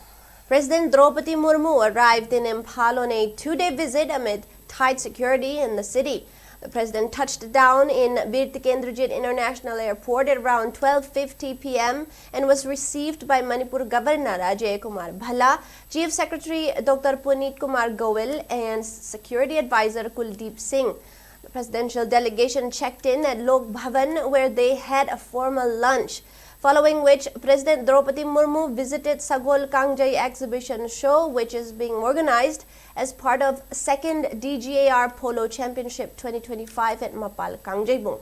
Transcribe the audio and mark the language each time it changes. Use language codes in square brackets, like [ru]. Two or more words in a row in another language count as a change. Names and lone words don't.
[en] President Draupadi Murmu arrived in Imphal on a two-day visit amid tight security in the city. The president touched down in Veer Tikendrajit International Airport at around 12:50 p.m. and was received by Manipur Governor Ajay Kumar Bhalla, Chief Secretary Dr. Puneet Kumar Goel, and Security Advisor Kuldeep Singh. The presidential delegation checked in at Lok Bhavan, where they had a formal lunch. Following which, President Draupadi Murmu visited Sagol Kangjai exhibition show, which is being organized as part of 2nd DGAR Polo Championship 2025 at Mapal Kangjai.